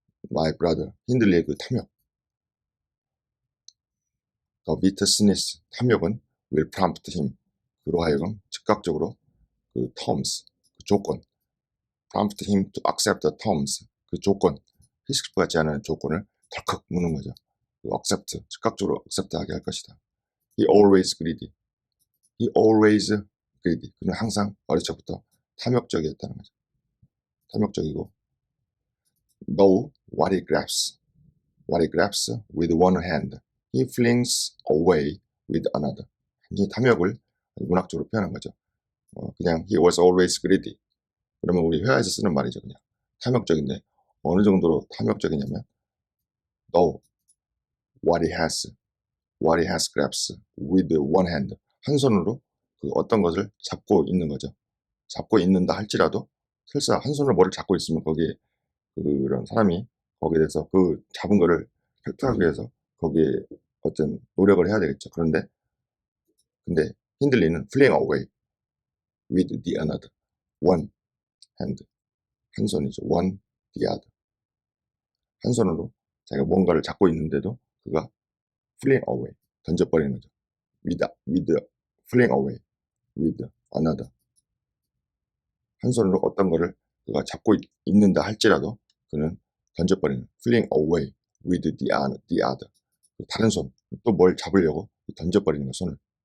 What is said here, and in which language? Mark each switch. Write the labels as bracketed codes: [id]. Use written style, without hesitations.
[ko] my brother, 힌들리의 그 탐욕, 거비터스니스, 탐욕은 [en] will prompt him, [ko] 그로 하여금 즉각적으로 그 terms, 그 조건, [en] prompt him to accept the terms, [ko] 그 조건, 히스크리프 같지 않은 조건을 덜컥 무는 거죠. 그 accept, 즉각적으로 accept하게 할 것이다. [en] He always greedy. He always greedy. [ko] 그는 항상 어릴 적부터 탐욕적이었다는 거죠. 탐욕적이고 [en] know what he grabs. What he grabs with one hand, he flings away with another. [ko] 이 탐욕을 문학적으로 표현한 거죠. 그냥 [en] he was always greedy. [ko] 그러면 우리 회화에서 쓰는 말이죠. 그냥 탐욕적인데 어느 정도로 탐욕적이냐면 [en] know what he has grabs with one hand. [ko] 한 손으로 그 어떤 것을 잡고 있는 거죠. 잡고 있는다 할지라도 설사 한 손으로 뭐를 잡고 있으면 거기에 그런 사람이 거기에 대해서 그 잡은 거를 획득하기 위해서 거기에 어떤 노력을 해야 되겠죠. 근데 힌들리는 [en] fling away with the another, one hand, [ko] 한 손이죠. [en] one the other, [ko] 한 손으로 자기가 뭔가를 잡고 있는데도 그가 fling away, 던져버리는 거죠. with fling away with another, 한 손으로 어떤 거를 그가 잡고 있는다 할지라도 그는 던져버리는 [en] fling away with the other, [ko] 다른 손, 또 뭘 잡으려고 던져버리는 거, 손을.